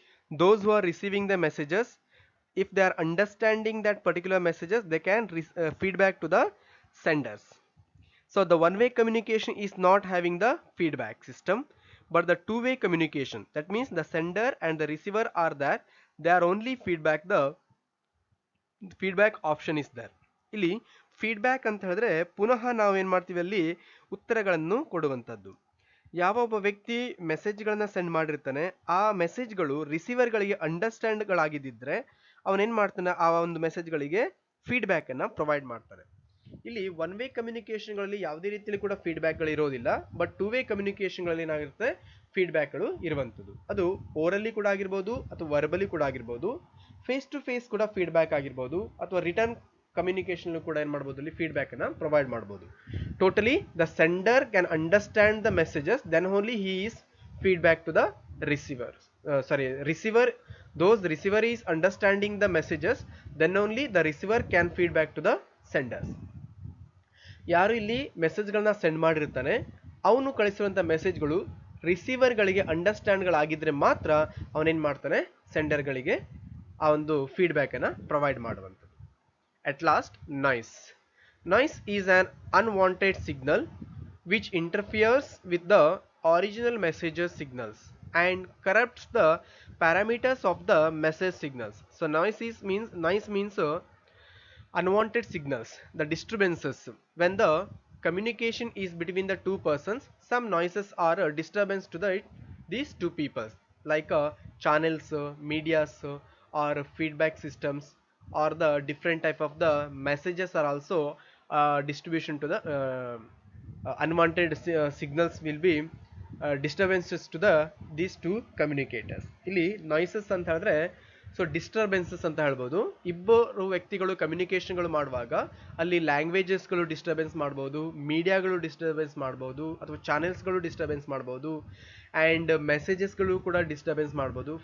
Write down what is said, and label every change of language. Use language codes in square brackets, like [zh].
[en] Those who are receiving the messages, if they are understanding that particular messages, they can feedback to the senders. So the one-way communication is not having the feedback system, but the two-way communication, that means the sender and the receiver are there, they are only feedback, the feedback option is there. [kn] ಇಲ್ಲಿ feedback ಅಂತ ಹೇಳಿದ್ರೆ ಪುನಃ ನಾವು ಏನ್ ಮಾಡ್ತೀವಿ, ಅಲ್ಲಿ ಉತ್ತರಗಳನ್ನು ಕೊಡುವಂಥದ್ದು. ಯಾವ ಒಬ್ಬ ವ್ಯಕ್ತಿ ಮೆಸೇಜ್ಗಳನ್ನ ಸೆಂಡ್ ಮಾಡಿರ್ತಾನೆ ಆ ಮೆಸೇಜ್ಗಳು ರಿಸೀವರ್ಗಳಿಗೆ ಅಂಡರ್ಸ್ಟ್ಯಾಂಡ್ಗಳಾಗಿದ್ದಿದ್ರೆ ಅವನೇನು ಮಾಡ್ತಾನೆ, ಆ ಒಂದು ಮೆಸೇಜ್ಗಳಿಗೆ ಫೀಡ್ಬ್ಯಾಕನ್ನು ಪ್ರೊವೈಡ್ ಮಾಡ್ತಾನೆ. ಇಲ್ಲಿ ಒನ್ ವೇ ಕಮ್ಯುನಿಕೇಶನ್ಗಳಲ್ಲಿ ಯಾವುದೇ ರೀತಿಯಲ್ಲಿ ಕೂಡ ಫೀಡ್ಬ್ಯಾಕ್ಗಳು ಇರೋದಿಲ್ಲ. ಬಟ್ ಟೂ ವೇ ಕಮ್ಯುನಿಕೇಶನ್ಗಳಲ್ಲಿ ಏನಾಗಿರುತ್ತೆ, ಫೀಡ್ಬ್ಯಾಕ್ಗಳು ಇರುವಂಥದ್ದು. ಅದು ಓರಲಿ ಕೂಡ ಆಗಿರ್ಬೋದು ಅಥವಾ ವರ್ಬಲಿ ಕೂಡ ಆಗಿರ್ಬೋದು, ಫೇಸ್ ಟು ಫೇಸ್ ಕೂಡ ಫೀಡ್ಬ್ಯಾಕ್ ಆಗಿರ್ಬೋದು, ಅಥವಾ ರಿಟರ್ನ್ ಕಮ್ಯುನಿಕೇಶನ್ ಕೂಡ ಏನು ಮಾಡ್ಬೋದು, ಇಲ್ಲಿ ಫೀಡ್ಬ್ಯಾಕ್ ಅನ್ನ ಪ್ರೊವೈಡ್ ಮಾಡ್ಬೋದು. [en] Totally the sender can understand the messages, then only he is feedback to the receiver. Receiver, those receiver is understanding the messages, then only the receiver can feedback to the senders. [kn] ಯಾರು ಇಲ್ಲಿ ಮೆಸೇಜ್ಗಳನ್ನ send ಮಾಡಿರ್ತಾನೆ, ಅವನು ಕಳಿಸಿರುವಂಥ ಮೆಸೇಜ್ಗಳು ರಿಸೀವರ್ಗಳಿಗೆ ಅಂಡರ್ಸ್ಟ್ಯಾಂಡ್ಗಳಾಗಿದ್ದರೆ ಮಾತ್ರ ಅವನೇನು ಮಾಡ್ತಾನೆ, ಸೆಂಡರ್ಗಳಿಗೆ ಆ ಒಂದು ಫೀಡ್ಬ್ಯಾಕನ್ನು provide ಮಾಡುವಂಥದ್ದು. [en] At last, noise. Noise is an unwanted signal which interferes with the original message's signals and corrupts the parameters of the message signals. So noise means unwanted signals, the disturbances. When the communication is between the two persons, some noises are a disturbance to these two people, like channels, medias, or feedback systems, or the different type of the messages are also distribution to the unwanted signals will be disturbances to these two communicators. [kn] ಇಲ್ಲಿ noises ಅಂತ ಹೇಳಿದ್ರೆ so disturbances ಅಂತ ಹೇಳ್ಬೋದು. ಇಬ್ಬರು ವ್ಯಕ್ತಿಗಳು ಕಮ್ಯುನಿಕೇಶನ್ಗಳು ಮಾಡುವಾಗ ಅಲ್ಲಿ ಲ್ಯಾಂಗ್ವೇಜಸ್ಗಳು disturbance ಮಾಡ್ಬೋದು, ಮೀಡಿಯಾಗಳು ಡಿಸ್ಟರ್ಬೆನ್ಸ್ ಮಾಡ್ಬೋದು, ಅಥವಾ ಚಾನೆಲ್ಸ್ಗಳು ಡಿಸ್ಟರ್ಬೆನ್ಸ್ ಮಾಡ್ಬೋದು, ಆ್ಯಂಡ್ ಮೆಸೇಜಸ್ಗಳು ಕೂಡ ಡಿಸ್ಟರ್ಬೆನ್ಸ್ ಮಾಡ್ಬೋದು.